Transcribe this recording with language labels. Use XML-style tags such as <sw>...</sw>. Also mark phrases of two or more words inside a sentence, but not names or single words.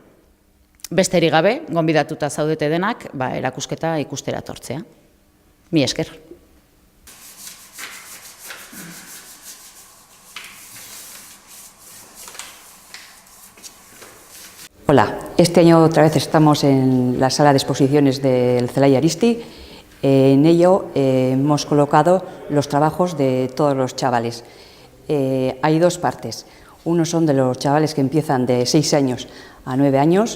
<eu>Besterik gabe, gonbidatuta zaudete denak, erakusketa ikustera etortzea. Mi esker.</eu> <es>Hola, este año otra vez estamos en la sala de exposiciones del Zelai Aristi. En ello hemos colocado los trabajos de todos los chavales. Hay dos partes. Uno son de los chavales que empiezan de 6 años a 9 años.</es>